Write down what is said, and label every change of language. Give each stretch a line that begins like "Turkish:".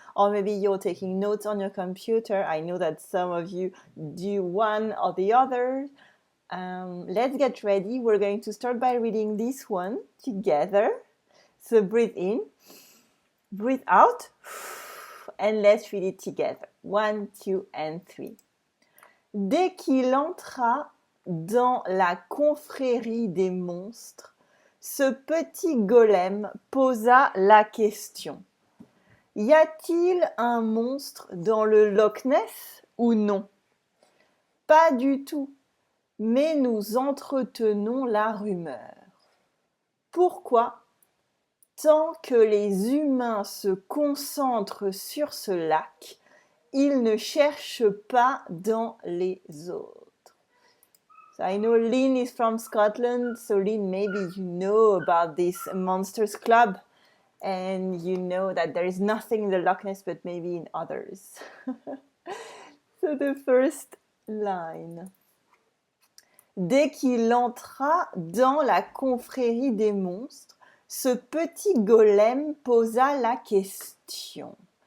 English: Or maybe you're taking notes on your computer. I know that some of you do one or the other. Let's get ready. We're going to start by reading this one together. So breathe in, breathe out, and let's read it together. 1, 2, and 3.
French: Dès qu'il entra dans la confrérie des monstres, ce petit golem posa la question. Y a-t-il un monstre dans le Loch Ness ou non? Pas du tout. Mais nous entretenons la rumeur. Pourquoi, tant que les humains se concentrent sur ce lac, ils ne cherchent pas dans les autres?
English: So I know Lynn is from Scotland, so Lynn, maybe you know about this Monsters Club, and you know that there is nothing in the Loch Ness, but maybe in others. So the first line.
French: Dès qu'il entra dans la confrérie des monstres, ce petit golem posa la question.